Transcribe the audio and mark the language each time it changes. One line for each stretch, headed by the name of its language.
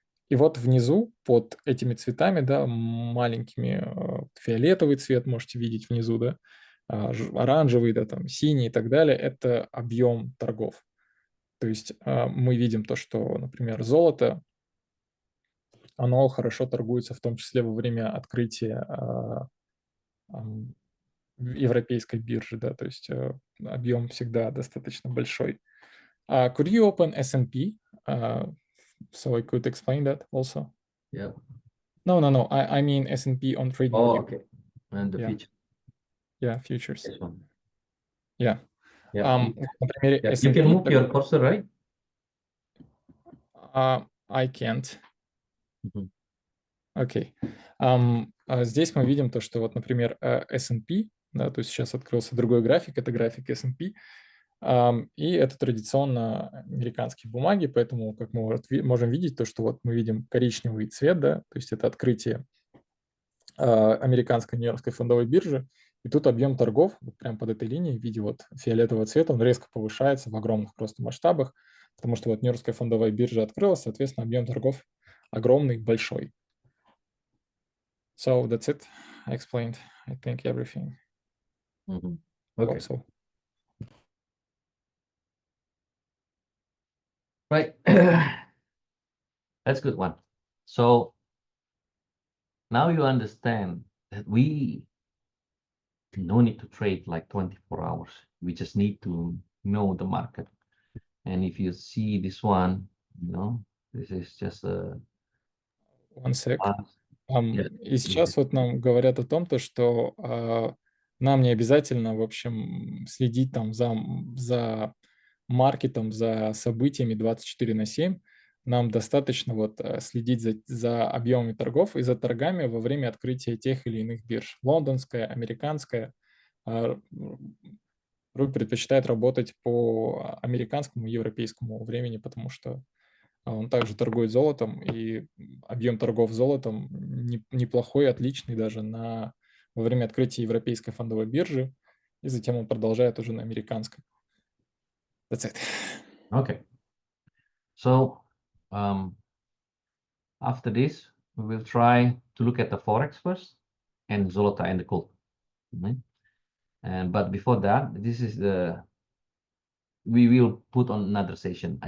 Russian: И вот внизу, под этими цветами, да, маленькими, фиолетовый цвет можете видеть внизу, да, оранжевый, да, там, синий и так далее – это объем торгов. То есть мы видим то, что, например, золото, оно хорошо торгуется, в том числе во время открытия европейской биржи, да, то есть объем всегда достаточно большой.
English: Could you open S&P? So I could explain that also. Yeah. No. I mean S&P on TradingView. okay. And the Yeah. future. Yeah, futures. This one. Yeah. Yeah.
Russian: На примере
English: Yeah. You can
Russian: S&P,
English: move your cursor, right? I can't. Mhm.
Russian: Окей. Здесь мы видим то, что вот, например, S&P, да, то есть сейчас открылся другой график, это график S&P, и это традиционно американские бумаги, поэтому, как мы вот можем видеть, то, что вот мы видим коричневый цвет, да, то есть это открытие американской нью-йоркской фондовой биржи, и тут объем торгов вот прямо под этой линией в виде вот фиолетового цвета, он резко повышается в огромных просто масштабах, потому что вот нью-йоркская фондовая биржа открылась, соответственно, объем торгов огромный, большой.
English: So that's it. I explained, I think, everything. Okay. Also. Right. That's a good one. So now you understand that we no need to trade like 24 hours. We just need to know the market. And if you see this one, this is just a One sec. yeah.
Russian: И сейчас вот нам говорят о том, то, что нам не обязательно, в общем, следить там за маркетом, за событиями 24/7. Нам достаточно вот следить за объемами торгов и за торгами во время открытия тех или иных бирж. Лондонская, американская. Руль предпочитает работать по американскому и европейскому времени, потому что он также торгует золотом, и объем торгов золотом неплохой, отличный даже во время открытия европейской фондовой биржи, и затем он продолжает уже на американской.
English: That's it. Okay. So after this, we will try to look at the Forex first and Zolota and the gold. But before that, we will put on another session.